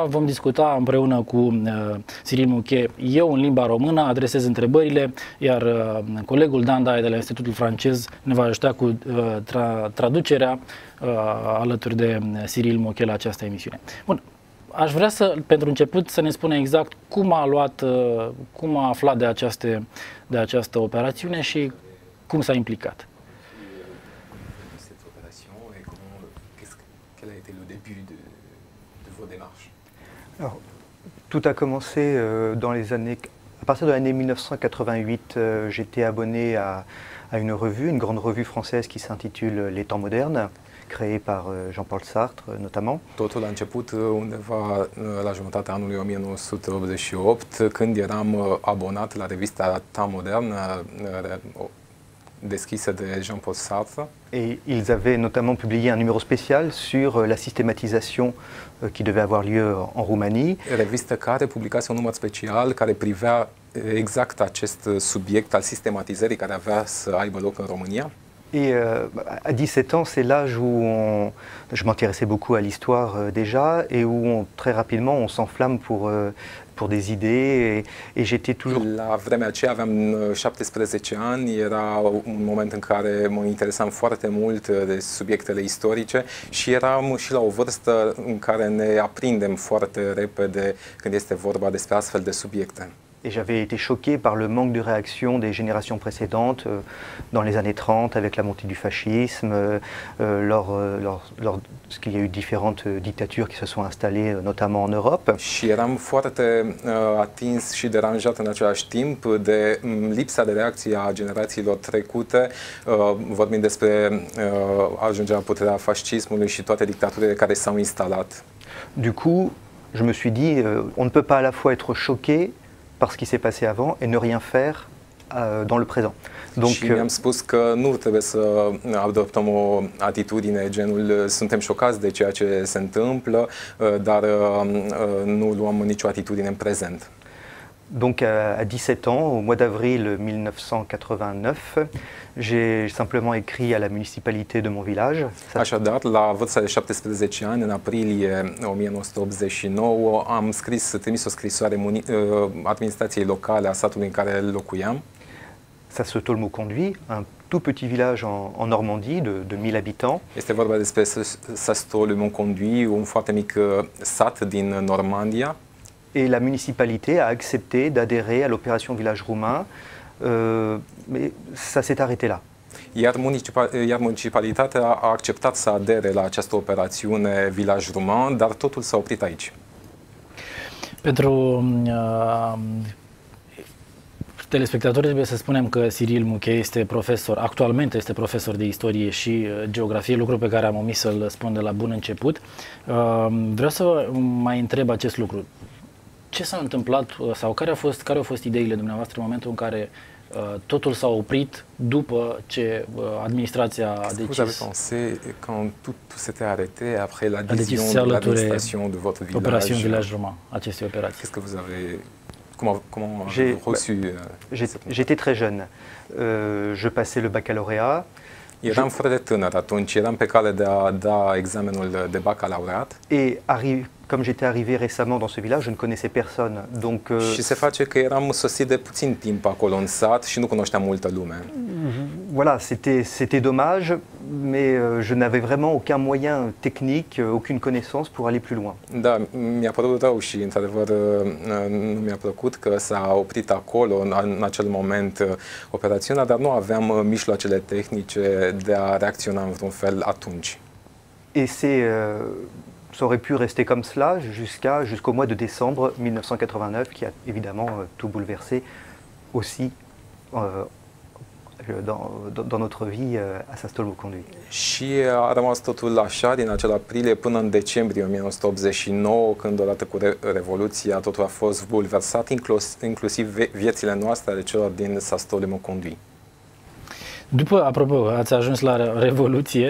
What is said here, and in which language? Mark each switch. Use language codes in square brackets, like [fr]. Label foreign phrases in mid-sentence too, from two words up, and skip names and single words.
[ro] Vom discuta împreună cu Cyril Mochet, eu în limba română, adresez întrebările, iar colegul Dan Daia de la Institutul Francez ne va ajuta cu traducerea alături de Cyril Mochet la această emisiune. Bun. Aș vrea pentru început, să ne spună exact cum a aflat de această operațiune și cum s-a implicat. [fr] Alors, tout a commencé dans les années, à partir de l'année 1988, j'étais abonné à une revue, une grande revue française qui s'intitule Les Temps modernes, créé par Jean-Paul Sartre, notamment. [ro] Totul a început undeva la jumătatea anului 1988, când eram abonat la revista Temps moderne, deschisă de Jean-Paul Sartre. [fr] Et ils avaient notamment publié un numéro spécial sur la systématisation qui devait avoir lieu en Roumanie. [ro] Revistă care publicase un număr special care privea exact acest subiect al sistematizării care avea să aibă loc în România. [fr] Et à 17 ans, c'est l'âge où je m'intéressais beaucoup à l'histoire déjà et où très rapidement on s'enflamme pour des idées et j'étais toujours... [ro] La vremea aceea aveam 17 ani, era un moment în care mă interesam foarte mult de subiectele istorice și eram și la o vârstă în care ne aprindem foarte repede când este vorba despre astfel de subiecte. [fr] Et j'avais été choqué par le manque de réaction des générations précédentes dans les années 30 avec la montée du fascisme, lorsqu'il y a eu différentes dictatures qui se sont installées notamment en Europe. [ro] Și eram foarte atins și deranjat în același timp de lipsa de reacție a generațiilor trecute, vorbind despre ajungerea la puterea fascismului și toate dictaturile care s-au instalat. [fr] Du coup, je me suis dit, on ne peut pas à la fois être choqué par ce qui s'est passé avant et ne rien faire dans le présent. Donc, [ro] și mi-am spus că nu trebuie să adoptăm o atitudine genul suntem șocați de ceea ce se întâmplă, dar nu luăm nicio atitudine în prezent. [fr] Donc à 17 ans, au mois d'avril 1989, j'ai simplement écrit à la municipalité de mon village. [ro] Așadar, la vârsta de 17 ani, în aprilie 1989, am trimis o scrisoare administrației locale a satului în care locuiam. [fr] Ça se tolmot-conduit, un tout petit village en Normandie de 1000 habitants. [ro] Este vorba despre Sastaul-le-Mont-Conduit, un foarte mic sat din Normandia. [fr] Et la municipalité a accepté d'adhérer à l'opération Village Roumain, mais ça s'est arrêté là. [ro] Iar municipalitatea a acceptat să adere la această operațiune Village Roumain, dar totul s-a oprit aici. Pentru telespectatori trebuie să spunem că Cyril Mouquet este profesor, actualmente este profesor de istorie și geografie, lucru pe care am omis să-l spun de la bun început. Vreau să mai întreb acest lucru. Ce s-a întâmplat sau care au fost ideile dumneavoastră în momentul în care totul s-a oprit după ce administrația a decis? [fr] Vous avez pensé quand tout s'était arrêté après la décision de l'administration de votre village? Opération Village Roumain, [ro] aceste operații. [fr] Qu'est-ce que vous avez comment avez-vous reçu? J'étais très jeune. Je passais le baccalauréat. [ro] Eram foarte tânăr atunci, eram pe cale de a da examenul de bacalaureat. [fr] Et comme j'étais arrivé récemment dans ce village, je ne connaissais personne. Donc, [ro] și se face că eram sosit de puțin timp acolo în sat și nu cunoșteam multă lume. [fr] Voilà, c'était dommage, mais je n'avais vraiment aucun moyen technique, aucune connaissance pour aller plus loin. [ro] Da, mi-a părut rău și într-adevăr nu mi-a plăcut că s-a oprit acolo în acel moment operațiunea, dar nu aveam mijloacele tehnice de a reacționa în vreun fel atunci. [fr] Et ça aurait pu rester comme cela jusqu'au mois de décembre 1989, qui a évidemment tout bouleversé aussi dans notre vie à Sastaul-le-Mont-Conduit. [ro] Și a rămas totul așa din acel aprilie până în decembrie 1989, când odată cu Revoluția totul a fost bulversat, inclusiv viețile noastre ale celor din Sastaul-le-Mont-Conduit. Apropo, ați ajuns la Revoluție.